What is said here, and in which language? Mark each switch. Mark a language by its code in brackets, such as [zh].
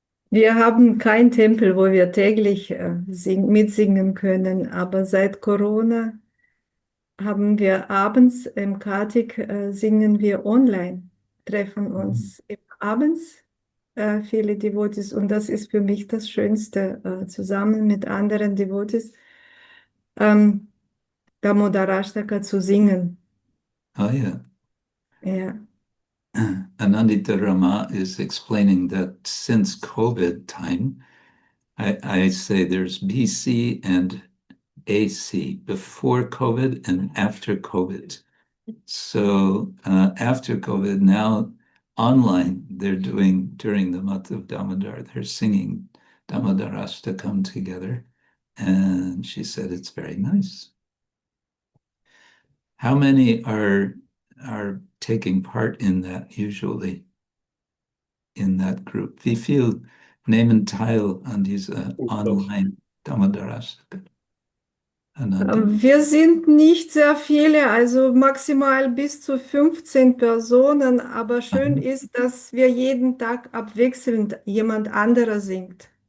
[de] Wir haben keinen Tempel, wo wir täglich mitsingen können, aber seit Corona haben wir abends im Kartik singen wir online, treffen uns abends viele Devotees und das ist für mich das Schönste, zusammen mit anderen Devotees Damodar Ashtaka zu singen. [en] Oh, yeah. Yeah. Anandita Rama is explaining that since COVID time, I say there's BC and AC, before COVID and after COVID. So after COVID, now online, they're doing, during the month of Damodar, they're singing Damodar Ashtakam together. And she said it's very nice. How many are taking part in that usually, in that group? [de] Wie viel nehmen teil an dieser online Dhammadarashaka? Wir sind nicht sehr viele, also maximal bis zu 15 Personen, aber schön ist, dass wir jeden Tag abwechselnd jemand anderer singt